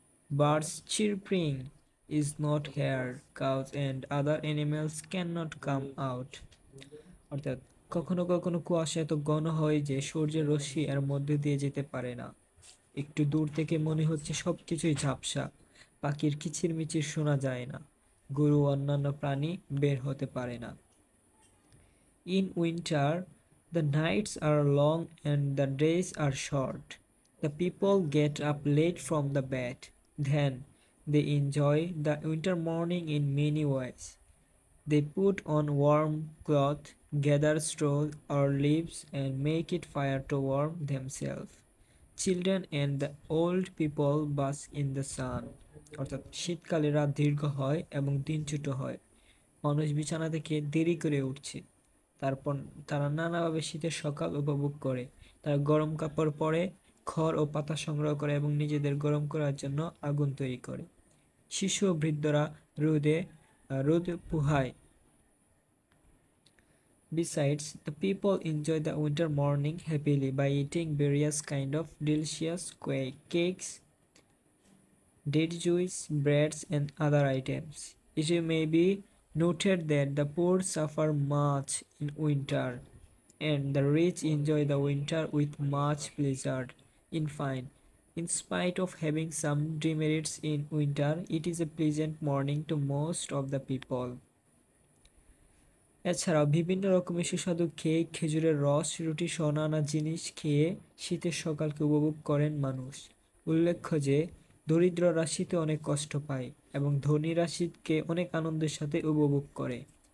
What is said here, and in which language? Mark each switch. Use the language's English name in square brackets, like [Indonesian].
[English] Birds chirping is not heard. Cows and other animals cannot come out. [Bangla] অর্থাৎ কখনো কখনো কুয়াশা এত ঘন হয় যে সূর্যের রশ্মি এর মধ্যে দিয়ে যেতে পারে না। একটু দূর থেকে মনে হচ্ছে সবকিছুই ঝাপসা। পাখির কিচিরমিচির শোনা যায় না। গরু অন্যান্য প্রাণী বের হতে পারে না। [English] In winter, the nights are long and the days are short. The people get up late from the bed. Then they enjoy the winter morning in many ways. They put on warm clothes, gather straw or leaves, and make it fire to warm themselves. Children and the old people bask in the sun. [Bangla] অর্থাৎ শীতকালে রাত দীর্ঘ হয় এবং দিন ছোট হয়। মানুষ বিছানা থেকে দেরি করে উঠছে। তারপর তারা নানাভাবে শীতের সকাল উপভোগ করে। তারা গরম কাপড় পরে, খড় ও পাতা সংগ্রহ করে এবং নিজেদের গরম করার জন্য আগুন তৈরি করে। শিশু ও বৃদ্ধরা রোদ পোহায়। [English] Besides, the people enjoy the winter morning happily by eating various kind of delicious cakes, date juice, breads, and other items. It may be noted that the poor suffer much in winter, and the rich enjoy the winter with much pleasure. In fine, in spite of having some demerits in winter, it is a pleasant morning to most of the people. [Bangla] এছাড়াও বিভিন্ন রকমের সুস্বাদু cake, খেজুরের রস, রুটি সহ নানা জিনিস খেয়ে শীতের সকালকে উপভোগ করেন মানুষ। উল্লেখ্য যে দরিদ্ররা শীতে অনেক কষ্ট পায় এবং ধনীরা শীতকে অনেক আনন্দের সাথে উপভোগ করে।